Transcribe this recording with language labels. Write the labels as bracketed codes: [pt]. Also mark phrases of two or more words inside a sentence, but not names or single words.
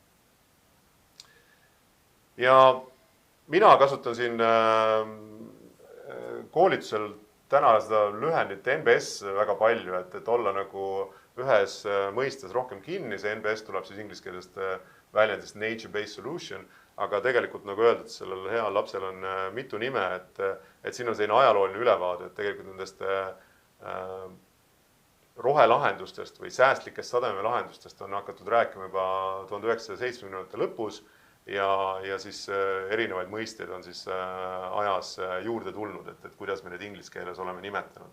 [et] Ja mina kasutan siin koolitusel täna seda lühendit NBS väga palju, et olla nagu ühes mõistes rohkem kinni, see NBS tuleb siis ingliskeelsest väljendist [en] nature-based solution, [et] aga tegelikult nagu öeldud, sellel heal lapsel on mitu nime, et siin on selline ajalooline ülevaade, et tegelikult nendest rohelahendustest või säästlikest sademelahendustest on hakatud rääkima juba 1970. lõpus ja siis erinevaid mõisteid on siis ajas juurde tulnud, et kuidas me neid inglise keeles oleme nimetanud.